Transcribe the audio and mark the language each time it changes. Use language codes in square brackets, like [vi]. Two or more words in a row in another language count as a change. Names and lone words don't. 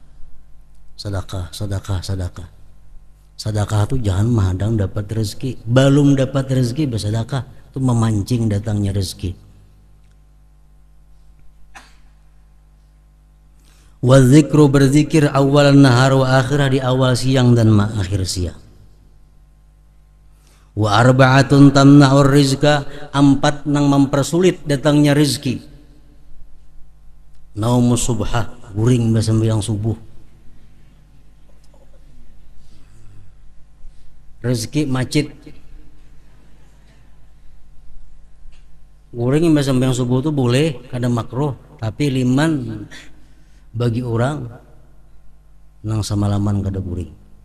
[id] Sedekah itu jangan menghadang dapat rezeki, belum dapat rezeki bersedekah, itu memancing datangnya rezeki. [ar] والذكر, [id] berzikir, [ar] أول النهار وآخره, [id] di awal siang dan akhir siang. [ar] وأربعة تمنع الرزق, [id] 4 nang mempersulit datangnya rezeki. [ar] نوم الصبح, [bjn] guring sembahyang subuh. Rezeki macet, guring sembahyang subuh itu boleh, kadang makruh, tapi liman bagi orang nang semalaman kada guring.